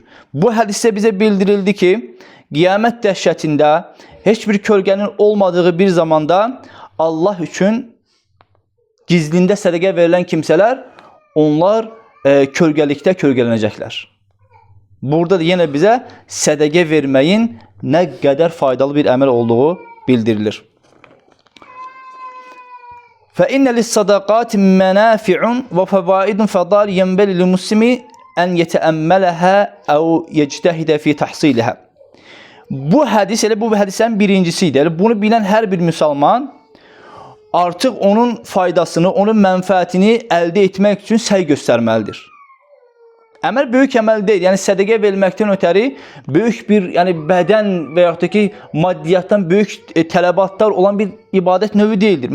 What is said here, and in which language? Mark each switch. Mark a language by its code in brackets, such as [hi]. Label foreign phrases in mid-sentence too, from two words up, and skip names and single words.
[az] Bu hədisdə bizə bildirildi ki, qiyamət dəhşətində heç bir kölgənin olmadığı bir zamanda Allah üçün gizlində sədaqə verilən kimsələr, onlar kölgəlikdə kölgələnəcəklər. Burada da yenə bizə sədaqə verməyin nə qədər faydalı bir əməl olduğu bildirilir. [ar] فَإِنَّ لِلصَّدَقَاتِ مَنَافِعٌ وَفَوَائِدٌ فَضَالِ يَنْبَغِي لِلْمُسْلِمِ أَنْ يَتَأَمَّلَهَا أَوْ يَجْتَهِدَ فِي تَحْصِيلِهَا. [az] Bu hədis elə bu hədislərin birincisi idi. Bunu bilən hər bir müsəlman artıq onun faydasını, onun mənfəətini əldə etmək üçün səy göstərməlidir. Əməl böyük əməl deyil. Yəni sədaqə verməkdən ötəri böyük bir, yəni bədən və yaxud da ki, maddiyyatdan böyük tələbatlar olan bir ibadət növü deyildir.